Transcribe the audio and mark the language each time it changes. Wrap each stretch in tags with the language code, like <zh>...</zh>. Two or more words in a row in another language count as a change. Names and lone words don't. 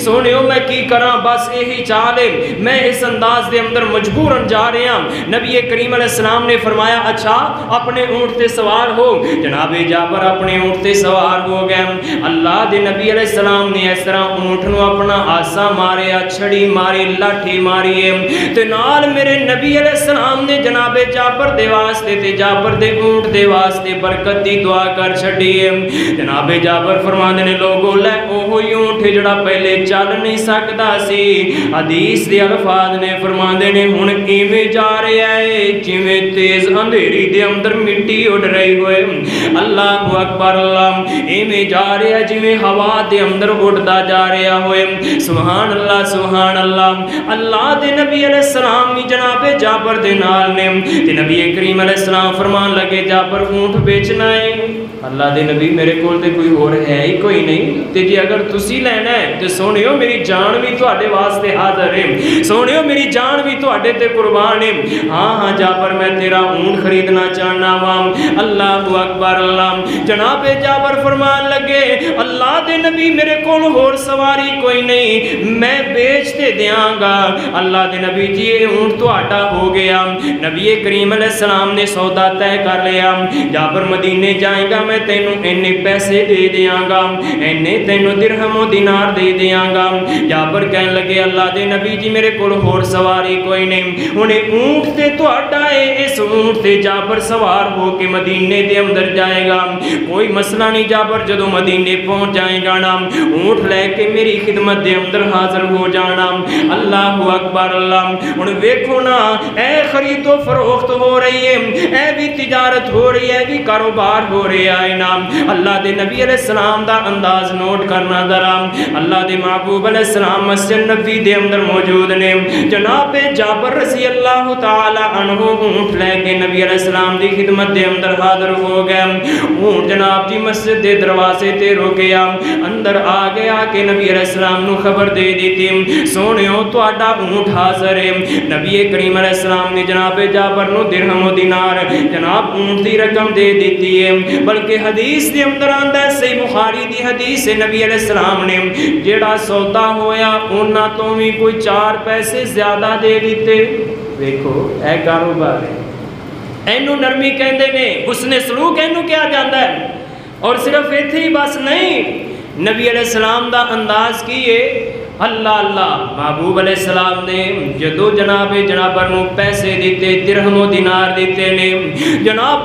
<pa>سونیو میں کی کراں, بس یہی چال ہے, میں اس انداز دے اندر مجبورن جا رہے ہیں. نبی کریم</pa> <ar>علیہ السلام</ar> <pa>نے فرمایا اچھا اپنے اونٹ تے سوار ہو. جناب جابر اپنے اونٹ تے سوار ہو گئے. اللہ دے نبی</pa> <ar>علیہ السلام</ar> <pa>نے اس طرح اونٹ نو اپنا آسا ماریا, چھڑی ماری, لاٹھی ماری ہے, تے نال میرے نبی</pa> <ar>علیہ السلام</ar> <pa>نے جناب جابر دے واسطے تے جابر دے اونٹ دے واسطے برکت دی دعا کر چھڑی ہے. جناب جابر فرماندے نے لوگو لے اوہی اونٹ جڑا پہلے چل نہیں سکدا سی, حدیث دے الفاظ نے فرماندے نے ہن ایویں جا رہا ہے جویں تیز اندھیری دے اندر مٹی اڑ رہی ہوئے.</pa> <ar>اللہ اکبر اللہ.</ar> <pa>ایویں جا رہا ہے جویں ہوا دے اندر اڑدا جا رہا ہوئے.</pa> <ar>سبحان اللہ سبحان اللہ.</ar> <pa>اللہ دے نبی</pa> <ar>علیہ السلام</ar> <pa>بھی جناب جابر دے نال نے, تے نبی کریم</pa> <ar>علیہ السلام</ar> <pa>فرمان لگے جابر اونٹ بیچنا ہے. اللہ دے نبی میرے کول تے کوئی اور ہے ہی کوئی نہیں, تے جی اگر تسی لینا ہے تے سونیو میری جان بھی تواڈے واسطے حاضر ہے, سونیو میری جان بھی تواڈے تے قربان ہے. ہاں ہاں جابر میں تیرا اونٹ خریدنا چاہنا وا.</pa> <ar>اللہ اکبر اللہ.</ar> <pa>جناب جابر فرمان لگے اللہ دے نبی میرے کول اور سواری کوئی نہیں, میں بیچ تے دیاں گا. اللہ دے نبی جی یہ اونٹ تواڈا ہو گیا. نبی کریم</pa> <ar>علیہ السلام</ar> <pa>نے سودا طے کر لیا, جابر مدینے جائے گا میں تینوں اینے پیسے دے دیاں گا, اینے تینوں درہم و دینار دے دیاں گا. جابر کہنے لگے اللہ دے نبی جی میرے کول اور سواری کوئی نہیں, انہیں اونٹ تے تواڈا ہے, اس اونٹ تے جابر سوار ہو کے مدینے دے اندر جائے گا. کوئی مسئلہ نہیں جابر, جدو مدینے پہنچ جائے گا نا اونٹ لے کے میری خدمت دے اندر حاضر ہو جانا.</pa> <ar>اللہ اکبر اللہ.</ar> <pa>ان ویکھو نا اے خرید و فروخت ہو رہی ہے, اے بھی تجارت ہو رہی ہے, بھی کاروبار ہو رہا آئے نام اللہ دے نبی</pa> <ar>علیہ السلام</ar> <pa>دا انداز نوٹ کرنا ذرا اللہ دے محبوب</pa> <ar>علیہ السلام</ar> <pa>مسجد نبی دے اندر موجود نے جناب جابر</pa> <ar>رضی اللہ تعالی عنہ</ar> <pa>اونٹ لے کے نبی</pa> <ar>علیہ السلام</ar> <pa>دی خدمت دے اندر حاضر ہو گئے اونٹ جناب دی مسجد دے دروازے تے رکیا اندر آ گیا کہ نبی علیہ السلام نو خبر دے دیتی سونیو تہاڈا اونٹ حاضر ہے نبی کریم</pa> <ar>علیہ السلام</ar> <pa>نے جناب جابر نو درہم و دینار جناب اونٹ دی رقم دے دیتی ہے بلکہ حدیث دے اندر آندا ہے صحیح بخاری دی حدیث ہے نبی</pa> <ar>علیہ السلام</ar> <pa>نے جیڑا سودا ہویا انہاں تو بھی کوئی 4 پیسے زیادہ دے دیتے دیکھو اے کاروبار ہے اینو نرمی کہندے نے حسن سلوک اینو کیا جاندا ہے اور صرف ایتھے ہی بس نہیں نبی</pa> <ar>علیہ السلام</ar> <pa>دا انداز کیے اللہ اللہ محبوب</pa> <ar>علیہ السلام</ar> <pa>نے جدو جناب جابر نو پیسے دیتے درہم و دینار دیتے نے جناب</pa>